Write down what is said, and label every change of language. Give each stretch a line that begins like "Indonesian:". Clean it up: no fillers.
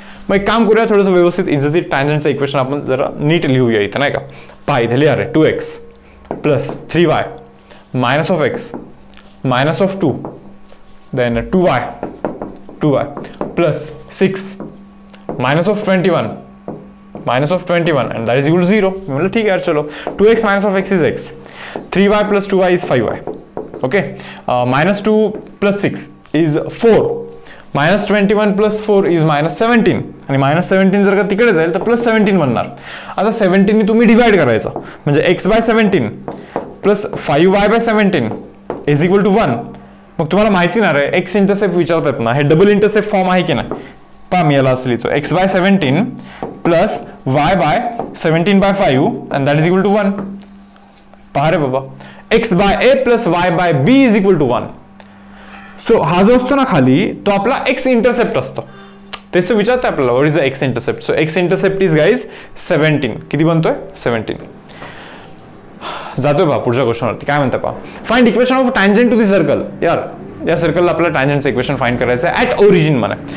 Marathi: मग एक काम करूया, थोडंसं व्यवस्थित इज्जतीत टँजंटचं इक्वेशन आपण जरा नीट लिहूया इथं, नाही का. पहा इथे लिहा रे,
English: 2x plus 3y minus of x minus of 2 then 2y plus 6 minus of 21 and that is equal to 0.
Hindi: मतलब ठीक है यार, चलो
English: 2x minus of x is x, 3y plus 2y is 5y, okay, -2 plus 6 is 4, -21 plus 4 is -17,
Marathi: आणि -17 जर का तिकडे जाईल तर +17 बनणार. आता 17 नी तुम्ही डिवाइड करायचा, म्हणजे x/17 plus 5y/17 is equal to 1. मग तुम्हाला माहिती ना रे, एक्स इंटरसेप्ट विचारतात ना, हे डबल इंटरसेप्ट फॉर्म आहे की नाही. पहा मी याला असं लिहितो, x/17 plus y/17/5
English: and that is equal to 1. पहा रे बाबा, x/a plus y/b is equal to 1.
Marathi: So हा जो असतो ना खाली, तो आपला एक्स इंटरसेप्ट असतो. तेच विचारतं आपल्याला,
English: What is the x intercept. So x intercept is guys 17.
Marathi: किती बनतोय 17. जातोय बा पुढच्या क्वेश्चनवरती, काय म्हणता पहा,
English: Find equation of tangent to the circle.
Marathi: यार या सर्कलला आपल्याला टँजंटचं इक्वेशन फाइंड करायचं आहे ॲट ओरिजिन म्हणा.